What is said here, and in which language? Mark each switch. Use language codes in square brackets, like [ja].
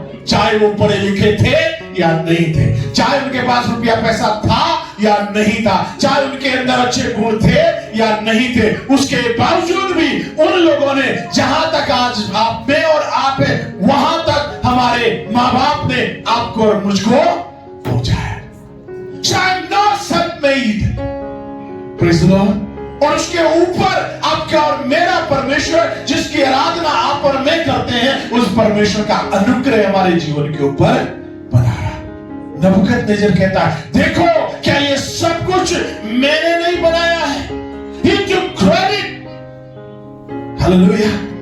[hi] चाहे वो पढ़े लिखे थे या नहीं थे, चाहे उनके पास रुपया पैसा था या नहीं था, चाहे उनके अंदर अच्छे गुण थे या नहीं थे, उसके बावजूद भी उन लोगों ने जहां तक आज आप में और आप है, वहां तक हमारे माँ बाप ने आपको और मुझको पहुंचाया। [en] So I'm not self-made, praise the Lord। [hi] और उसके ऊपर आपका और मेरा परमेश्वर जिसकी आराधना आप और मैं करते हैं, उस परमेश्वर का अनुग्रह हमारे जीवन के ऊपर बना रहा। नबूकदनेस्सर कहता है देखो क्या ये सब कुछ मैंने नहीं बनाया है, [en] He took credit, hallelujah।